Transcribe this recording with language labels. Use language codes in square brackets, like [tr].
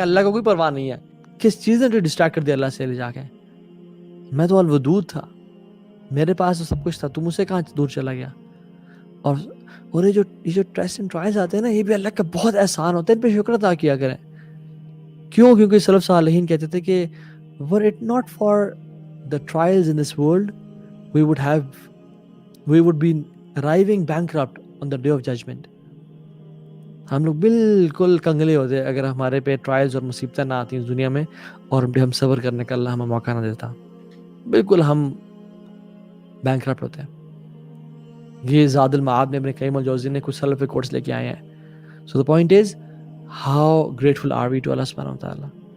[ur] اللہ کو کوئی پرواہ نہیں ہے کس چیز نے جو ڈسٹریکٹ کر دیا اللہ سے لے جا کے. میں تو الودود تھا, میرے پاس تو سب کچھ تھا, تم سے کہاں دور چلا گیا. اور یہ جو ٹیسٹ اینڈ ٹرائلز آتے ہیں نا, یہ بھی اللہ کا بہت احسان ہوتا ہے, ان پہ شکر ادا کیا کریں. کیوں؟ کیونکہ سلف صالحین کہتے تھے کہ [en] were it not for the trials in this world, we would be arriving bankrupt on the day of judgment. [ur] ہم لوگ بالکل کنگلے ہوتے اگر ہمارے پہ ٹرائلز اور مصیبتیں نہ آتی اس دنیا میں اور ہم صبر کرنے کا اللہ ہمیں موقع نہ دیتا, بالکل ہم بینکرپٹ ہوتے ہیں. یہ زاد المعاد میں ابن قیم الجوزی نے کچھ سلف کوٹس لے کے آئے ہیں. [en] so the point is how grateful are we to [ur] اللہ سبحانہ و تعالیٰ.